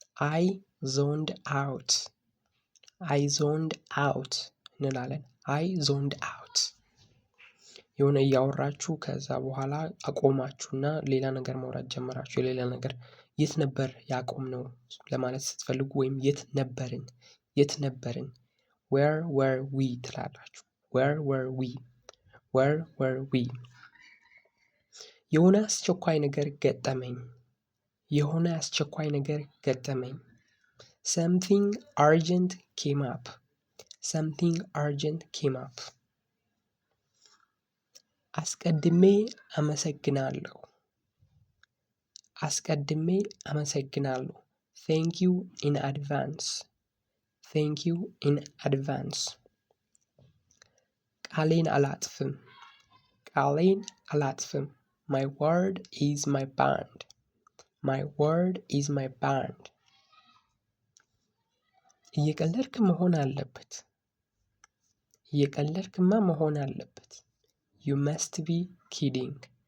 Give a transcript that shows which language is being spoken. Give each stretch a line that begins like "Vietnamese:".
English: አይ ዞንድ አውት።
Amharic: አይ ዞንድ አውት እንላለን። አይ ዞንድ አውት የሆነ እያወራችሁ ከዛ በኋላ አቆማችሁና ሌላ ነገር ማውራት ጀመራችሁ። የሌላ ነገር የት ነበር ያቆምነው ለማለት ስትፈልጉ ወይም የት ነበርን
English: where were we
Amharic: ትላላችሁ።
English: where were we
Amharic: የሆነ አስቸኳይ ነገር ገጠመኝ። የሆነ አስቸኳይ ነገር ገጠመኝ።
English: something urgent came up. something urgent came up.
Amharic: አስቀድሜ አመሰግናለሁ። አስቀድሜ አመሰግናለሁ።
English: thank you in advance. thank you in advance.
Amharic: ቃሌን አላጥፍም። ቃሌን አላጥፍም።
English: my word is my bond. my word is my bond.
Amharic: እየቀለድክ መሆን አለበት። እየቀለድክማ መሆን አለበት።
English: you must be kidding.